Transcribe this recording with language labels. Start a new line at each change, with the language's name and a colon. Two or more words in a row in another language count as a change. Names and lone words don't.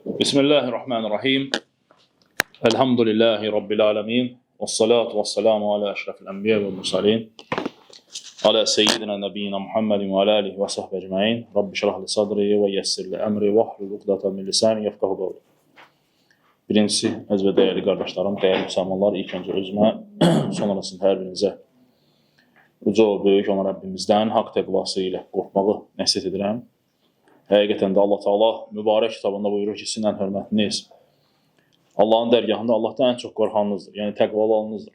Arabic: بسم الله الرحمن الرحيم. الحمد لله رب العالمين. والصلاة والسلام على أشرف الأنبياء والمرسلين. على سيدنا نبينا محمد وعلى آله وصحبه أجمعين. رب اشرح لي صدري ويسر لي أمري واحلل عقدة من لساني يفقهوا قولي.
Azerbaijani: Birincisi, əziz və dəyərli qardaşlarım, dəyərli müsəlmanlar, ilk öncə özümə, sonrasında hər birinizə uca o böyük olan Rəbbimizdən haqq təqvası ilə qorxmağı nəsihət edirəm. Həqiqətən də Allah Teala mübarək kitabında buyurur ki, sizin ən hörmətiniz Allahın dərgahında Allahdan ən çox qorxanınızdır, yəni təqvalı olanınızdır.